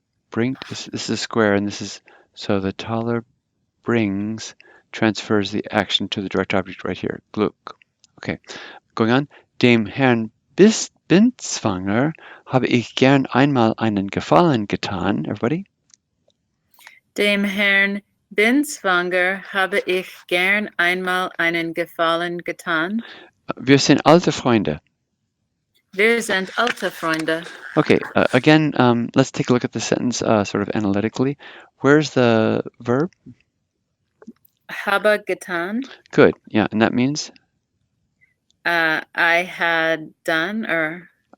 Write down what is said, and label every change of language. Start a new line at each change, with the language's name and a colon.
English: Bringt, this is a square, and this is, so the Taler brings transfers the action to the direct object right here. Glück. Okay. Going on.
German: Dem Herrn Binswanger habe ich gern einmal einen Gefallen getan.
English: Everybody?
German: Dem Herrn Binswanger habe ich gern einmal einen Gefallen getan. Wir sind alte Freunde. Wir sind alte Freunde.
English: Okay, again, let's take a look at the sentence sort of analytically. Where's the verb?
German: Habe getan.
English: Good, yeah, and that means? I had done, or?